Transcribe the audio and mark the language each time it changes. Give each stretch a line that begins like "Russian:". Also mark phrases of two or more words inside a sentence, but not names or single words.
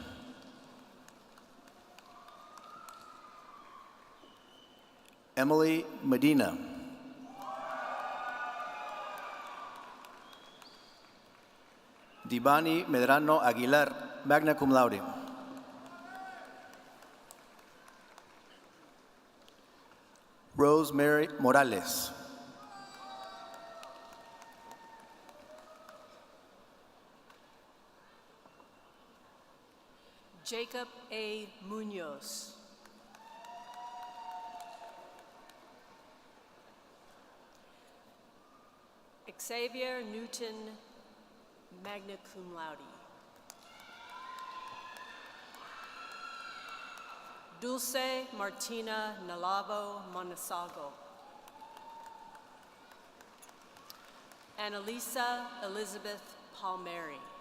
English: Emily Medina. Divani Medrano Aguilar,
Latin: magna cum laude.
English: Rosemary Morales. Jacob A. Munoz. Xavier Newton,
Latin: magna cum laude.
English: Dulce Martina Nalavo Monasago. Annalisa Elizabeth Palmieri.